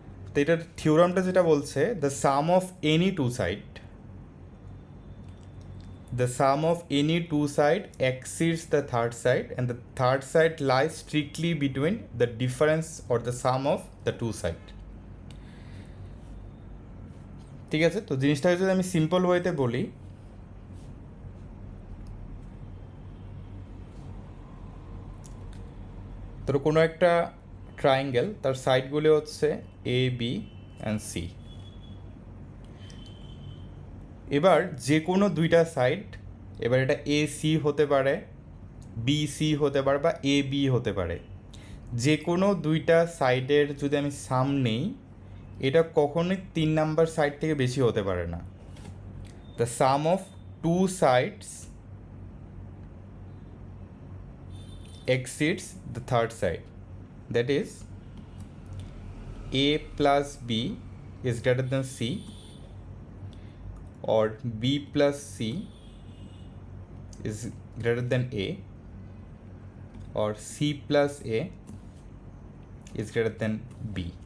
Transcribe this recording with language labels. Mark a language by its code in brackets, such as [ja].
[bn] তো এটার থিওরামটা যেটা বলছে, [en] The sum of any two side, the sum of any two side exceeds the third side and the third side lies strictly between the difference or the sum of the two side। [bn] ঠিক আছে, তো জিনিসটাকে যদি আমি simple ওয়েতে বলি, তো কোনো একটা ট্রাইঙ্গেল তার সাইডগুলি হচ্ছে A, B অ্যান্ড C। এবার যে কোনো দুইটা সাইড, এবার এটা AC হতে পারে, BC হতে পারে বা AB হতে পারে, যে কোনো দুইটা সাইডের যদি আমি সাম নেই, এটা কখনোই 3 নাম্বার সাইড থেকে বেশি হতে পারে না। [en] The sum of two sides exceeds the third side, that is A+B is greater than C, or B+C is greater than A, or C+A is greater than B।